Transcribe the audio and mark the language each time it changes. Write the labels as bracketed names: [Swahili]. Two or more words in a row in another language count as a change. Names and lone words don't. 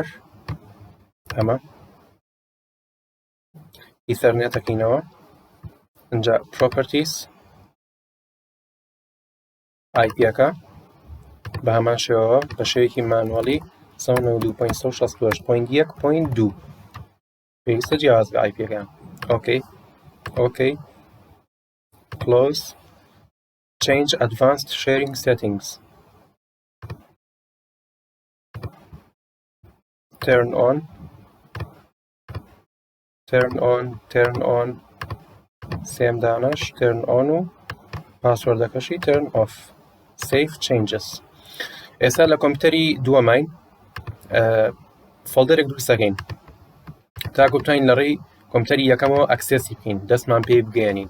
[Central Kurdish] ئەمە ئیتھەرنێتەکەینەوە، اینجا Properties، IP-یەکە بە هەمان شێوەوە بە شێوەیەکی مانوەڵی 192.168.1.2. پێویستە جیاواز بە IP-یەکەیان. [English] okay, okay, Close. Change Advanced Sharing Settings. Turn on. Turn on. Turn on. [Central Kurdish] سێم دانەش [English] Turn on [Central Kurdish] و پاسوەردەکەشی [English] Turn off. Save Changes. [Central Kurdish] ئێستا لە کۆمپیوتەری دووەمین فۆڵدەرێک دروستەکەین تاکو بتوانین لە ڕێی کۆمپیوتەری یەکەمەوە ئەکسێسی بکەین، دەستمان پێی بگەێنین.